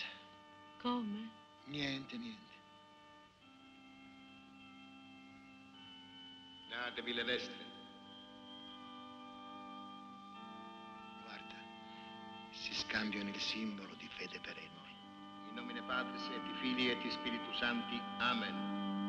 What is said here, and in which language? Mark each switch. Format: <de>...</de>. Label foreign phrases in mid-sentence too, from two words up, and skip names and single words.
<it>Come? Niente. Datevi le destre. Guarda, si scambiano il simbolo di fede perenne.</it> <la>In nomine Patris et Filii et Spiritus Sancti. Amen.</la>